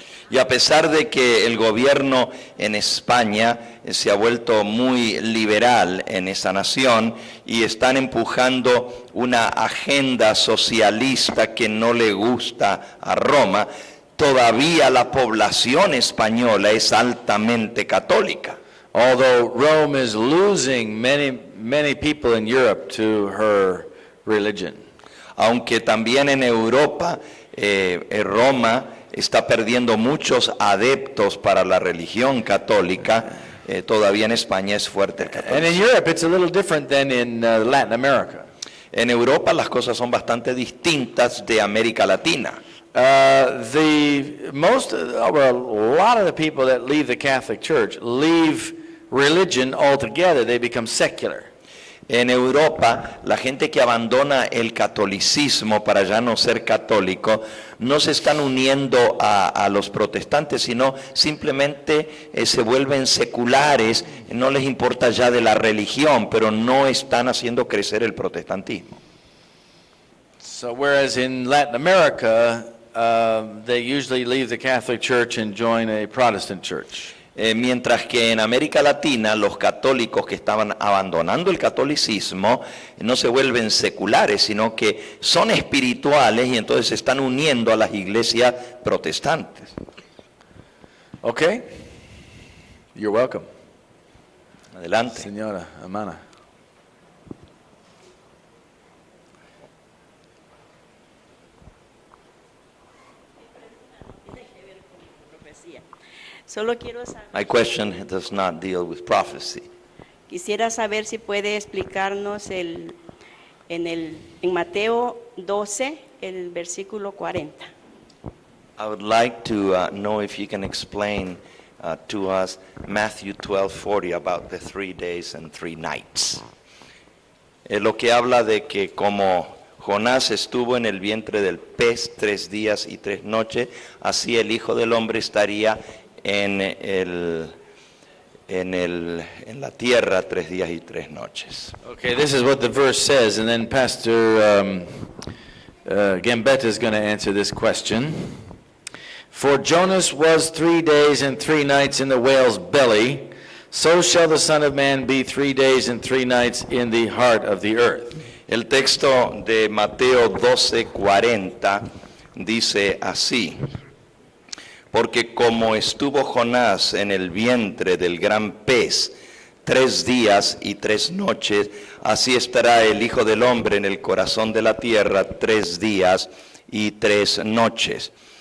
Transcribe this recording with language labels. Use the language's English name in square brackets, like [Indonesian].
[Spanish] Y a pesar de que el gobierno en España se ha vuelto muy liberal en esa nación y están empujando una agenda socialista que no le gusta a Roma, todavía la población española es altamente católica. [English] Although Rome is losing many people in Europe to her religion. [Spanish] Aunque también en Europa, Roma está perdiendo muchos adeptos para la religión católica, todavía en España es fuerte el [English] And in [Spanish] catolicismo. [English] Europe, it's a little different than in Latin America. [Spanish] En Europa las cosas son bastante distintas de América Latina. [English] A lot of the people that leave the Catholic Church leave religion altogether. They become secular. [Spanish] En Europa, la gente que abandona el catolicismo para ya no ser católico, no se están uniendo a los protestantes, sino simplemente se vuelven seculares, no les importa ya de la religión, pero no están haciendo crecer el protestantismo. [English] So whereas in Latin America, they usually leave the Catholic Church and join a Protestant church. [Spanish] Mientras que en América Latina los católicos que estaban abandonando el catolicismo no se vuelven seculares, sino que son espirituales y entonces se están uniendo a las iglesias protestantes. [English] Okay? You're welcome. [Spanish] Adelante. Señora Amana. Solo quiero saber, [English] My question does not deal with prophecy. [Spanish] quisiera saber si puede explicarnos en Mateo 12, el versículo 40. [English] I would like to know if you can explain to us Matthew 12:40 about the 3 days and 3 nights. [Spanish] Lo que habla de que como Jonás estuvo en el vientre del pez 3 días y 3 noches, así el Hijo del Hombre estaría en la tierra 3 días y 3 noches. [English] Okay, this is what the verse says, and then Pastor Gambetta is going to answer this question. For Jonas was 3 days and 3 nights in the whale's belly, so shall the Son of Man be 3 days and 3 nights in the heart of the earth. [Spanish] El texto de Mateo 12:40 dice así: porque como estuvo Jonás en el vientre del gran pez 3 días y 3 noches, así estará el Hijo del Hombre en el corazón de la tierra 3 días y 3 noches.